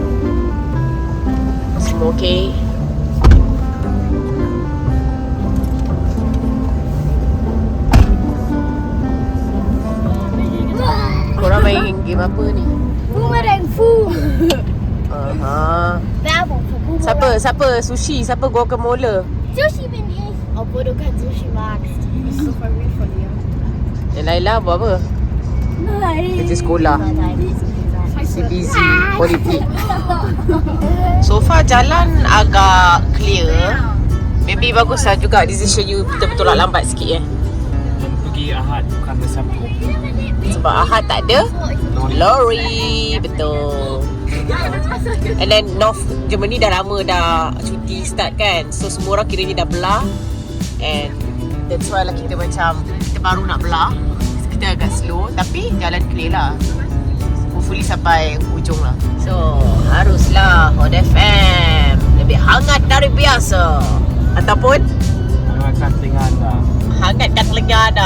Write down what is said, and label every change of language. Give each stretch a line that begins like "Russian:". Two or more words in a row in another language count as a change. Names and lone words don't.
Malay: Semua okey. Korang main game apa ni? Boomerang Fu. Siapa? Sushi? Siapa guacamole?
German: Sushi bin ich. Obwohl du kein Sushi magst. Das ist so verrückt von dir.
Malay: Yang Laila buat apa?
German: Nein.
Malay: Kerja sekolah.
German: Nein.
Malay: Busy politik.
English: So far
Malay: jalan agak clear. Maybe baguslah juga decision you betul-betul lambat sikit Pergi Ahad bukan Sabtu. Sebab Ahad tak ada lori. Betul.
English: And then North Germany
Malay: dah lama dah cuti start kan. So semua orang kiranya dah belah.
English: And that's why
Malay: lah kita macam kita baru nak belah. Kita agak slow tapi jalan clear lah. Hopefully sampai hujung lah. So haruslah Hot FM lebih hangat dari biasa. Ataupun Hangatkan telinga anda. hangatkan telinga anda.